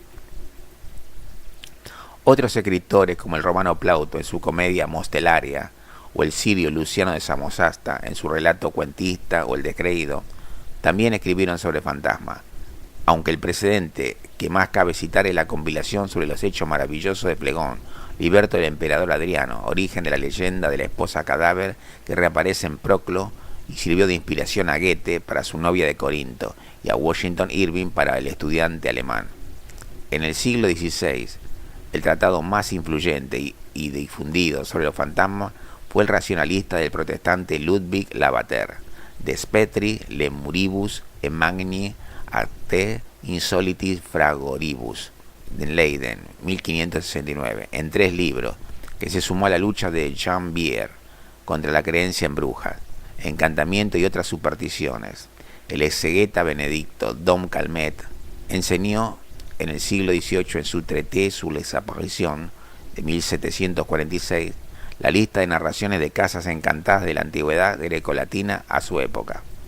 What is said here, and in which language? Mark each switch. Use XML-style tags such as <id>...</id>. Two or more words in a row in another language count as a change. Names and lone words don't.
<es>Otros escritores, como el romano Plauto en su comedia Mostelaria, o el sirio Luciano de Samosata en su relato Cuentista o el Descreído, también escribieron sobre fantasmas, aunque el precedente que más cabe citar es la compilación sobre los hechos maravillosos de Flegón, Liberto del emperador Adriano, origen de la leyenda de la esposa cadáver que reaparece en Proclo y sirvió de inspiración a Goethe para su novia de Corinto y a Washington Irving para el estudiante alemán. En el siglo XVI, el tratado más influyente y difundido sobre los fantasmas fue el racionalista del protestante Ludwig Lavater, De Spetri Lemuribus e Magni Acte Insolitis Fragoribus, de Leiden, 1569, en 3 libros, que se sumó a la lucha de Jean Bier contra la creencia en brujas, encantamiento y otras supersticiones. El exegeta benedicto Dom Calmet enseñó en el siglo XVIII en su Traité sur les apparitions de 1746 la lista de narraciones de casas encantadas de la antigüedad grecolatina a su época.</es>